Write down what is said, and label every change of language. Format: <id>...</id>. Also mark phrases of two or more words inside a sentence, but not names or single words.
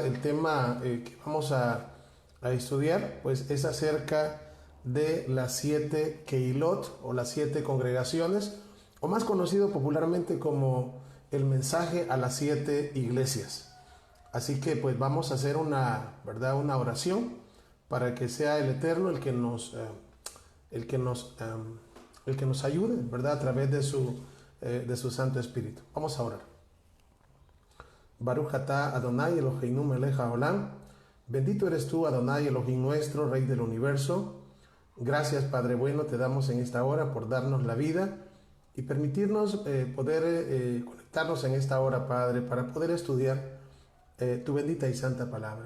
<es>El tema que vamos a estudiar, pues es acerca de las 7 Keilot, o las 7 congregaciones, o más conocido popularmente como el mensaje a las 7 iglesias. Así que pues vamos a hacer ¿verdad?, una oración para que sea el Eterno el que nos, el que nos ayude, ¿verdad?, a través de su Santo Espíritu. Vamos a orar.</es> <he>ברוך אתה אדוני אלוהינו מלך העולם.</he> <es>Bendito eres tú, Adonai Elohim nuestro, Rey del universo. Gracias, Padre bueno, te damos en esta hora por darnos la vida y permitirnos poder conectarnos en esta hora, Padre, para poder estudiar tu bendita y santa palabra.</es>